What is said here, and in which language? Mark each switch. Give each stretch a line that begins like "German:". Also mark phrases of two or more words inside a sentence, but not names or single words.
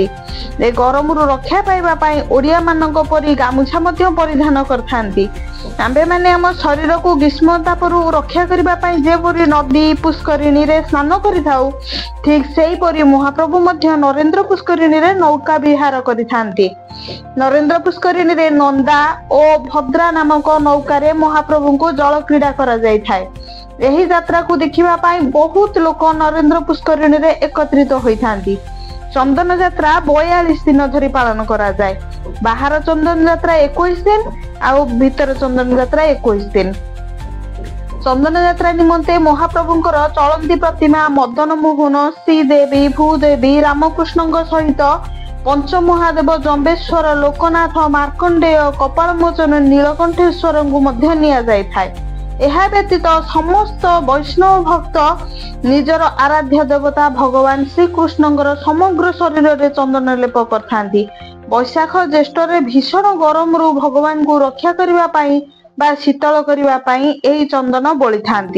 Odia: ଏ ଗରମ ରୁ ରକ୍ଷା ପାଇବା ପାଇଁ ଓଡ଼ିଆ ମାନଙ୍କ ପରି ଗାମୁଛା ମଧ୍ୟ ପରିଧାନ କରିଥାନ୍ତି। ଆମେ ମାନେ ହମ ଶରୀର କୁ ଗ୍ରୀଷ୍ମ ତାପରୁ ରକ୍ଷା କରିବା ପାଇଁ ଯେ ପରି ନଦୀ ପୁଷ୍କରିଣୀ ରେ ସ୍ନାନ କରିଥାଉ ଠିକ ସେହି ପରି ମହାପ୍ରଭୁ ମଧ୍ୟ ନରେନ୍ଦ୍ର ପୁଷ୍କରିଣୀ ରେ ନୌକା ବିହାର କରିଥାନ୍ତି। ନରେନ୍ଦ୍ର ପୁଷ୍କରିଣୀ ରେ ନନ୍ଦା ଓ ଭଦ୍ରା ନାମକ ନୌକା ରେ ମହାପ୍ରଭୁ କୁ ଜଳ କ୍ରୀଡ଼ା କରା ଯାଇ ଥାଏ। ଏହି ଯାତ୍ରା କୁ ଦେଖିବା ପାଇଁ ବହୁତ ଲୋକ ନରେନ୍ଦ୍ର ପୁଷ୍କରିଣୀ ରେ ଏକତ୍ରିତ ହୋଇ ଥାନ୍ତି। ଚନ୍ଦନ ଯାତ୍ରା 42 ଦିନ ଧରି ପାଳନ କରା ଯାଏ। ବାହାର ଚନ୍ଦନ ଯାତ୍ରା 21 ଦିନ ଆଉ ଭିତର ଚନ୍ଦନ ଯାତ୍ରା 21 ଦିନ। ଚନ୍ଦନ ଯାତ୍ରା ନିମନ୍ତେ ମହାପ୍ରଭୁଙ୍କର ଚଳନ୍ତି ପ୍ରତିମା ମଦନ ମୋହନ ଶ୍ରୀଦେବୀ ଭୂଦେବୀ ରାମକୃଷ୍ଣ ସହିତ ପଞ୍ଚ ମହାଦେବ ଜମ୍ବେଶ୍ୱର ଲୋକନାଥ ମାର୍କଣ୍ଡେୟ କପାଳମୋଚନ ନୀଳକଣ୍ଠେଶ୍ୱର କୁ ମଧ୍ୟ ନିଆ ଯାଇ ଥାଏ। ଏହା ବ୍ୟତୀତ ସମସ୍ତ ବୈଷ୍ଣବ ଭକ୍ତ ନିଜର ଆରାଧ୍ୟ ଦେବତା ଭଗବାନ ଶ୍ରୀ କୃଷ୍ଣଙ୍କର ସମଗ୍ର ଶରୀର ରେ ଚନ୍ଦନ ଲେପ କରିଥାନ୍ତି। ବୈଶାଖ ଜ୍ୟେଷ୍ଠ ରେ ଭୀଷଣ ଗରମ ରୁ ଭଗବାନ କୁ ରକ୍ଷା କରିବା ପାଇଁ ବା ଶୀତଳ କରିବା ପାଇଁ ଏହି ଚନ୍ଦନ ବୋଲି ଥାନ୍ତି।